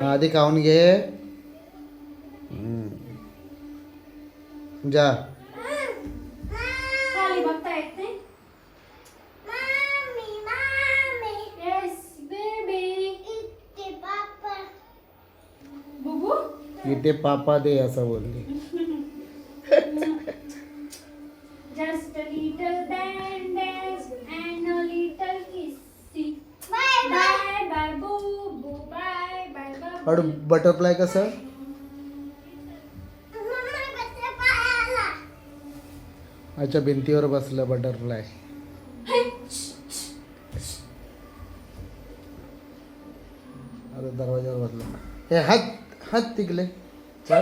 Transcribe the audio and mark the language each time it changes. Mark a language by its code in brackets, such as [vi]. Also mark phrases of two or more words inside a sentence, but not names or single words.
[mr] आधी खाऊन घे. जा. खाली बघता येत नाही. [en] yes baby. [mr] बुबू इथे पापा दे असं बोलली. [en] Just a little bandage and a little kissy. Bye bye boo boo. Bye bye bye. [mr] और बटरफ्लाय कसं? अच्छा भिंतीवर बसलं बटरफ्लाय. आता दरवाजावर बसला. हे हात तिकले. चल.